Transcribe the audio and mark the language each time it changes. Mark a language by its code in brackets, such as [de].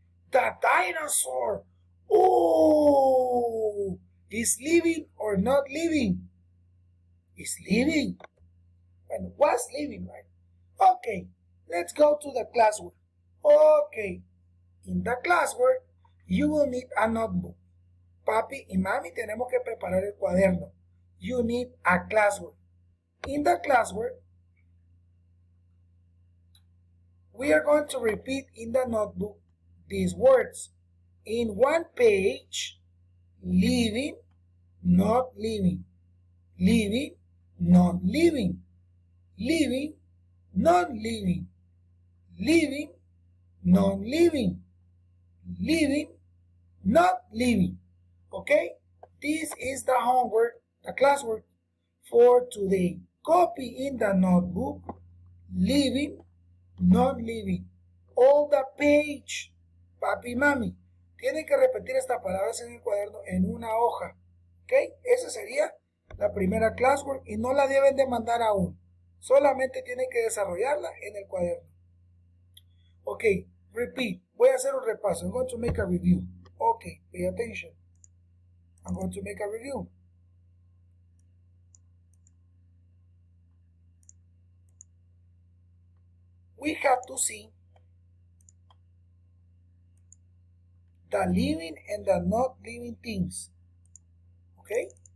[en] The dinosaur, oh, is living or not living? Is living. And was living, right? Okay, let's go to the classwork. Okay, in the classwork, you will need a notebook. [es] Papi y mami tenemos que preparar el cuaderno. [en] You need a classwork. In the classwork, we are going to repeat in the notebook these words. In one page, living, not living. Living, not living. Living, non-living. Living, non-living. Living, not living. Okay? This is the homework, the classwork for today. Copy in the notebook, living, non-living. All the page. [es] Papi y mami, tienen que repetir estas palabras en el cuaderno en una hoja. ¿Ok? Esa sería la primera classwork y no la deben de mandar aún. Solamente tienen que desarrollarla en el cuaderno. Ok, repeat. Voy a hacer un repaso. [en] I'm going to make a review. Ok, pay attention. I'm going to make a review. We have to see the living and the not living things. Okay?